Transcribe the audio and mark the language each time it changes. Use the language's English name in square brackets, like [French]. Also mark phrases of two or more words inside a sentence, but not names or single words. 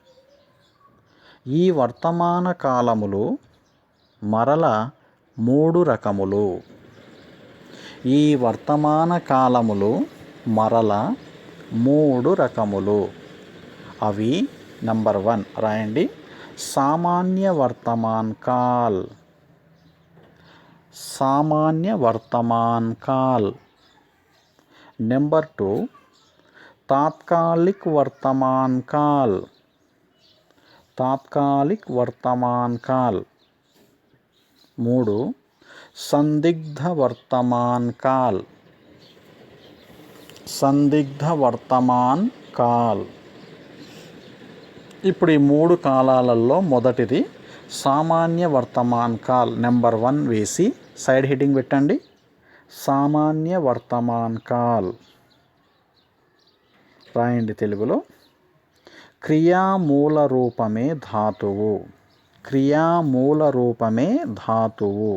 [Telugu] ఈ వర్తమాన కాలములు మరల 3 రకములు. ఈ వర్తమాన కాలములు మరల 3 రకములు. అవి నంబర్ 1 రాయండి [Hindi] सामान्य वर्तमान काल, सामान्य वर्तमान काल. नंबर 2 तात्कालिक वर्तमान काल, तात्कालिक वर्तमान काल. 3 संदिग्ध वर्तमान काल, संदिग्ध वर्तमान काल. [Telugu] ఇప్పుడు ఈ 3 కాలాలలో మొదటిది [Hindi] सामान्य वर्तमान काल. [Telugu] నెంబర్ 1 వేసి సైడ్ హెడ్డింగ్ పెట్టండి [Hindi] सामान्य वर्तमान काल. [Telugu] రాయండి తెలుగులో క్రియామూల రూపమే ధాతువు, క్రియామూల రూపమే ధాతువు.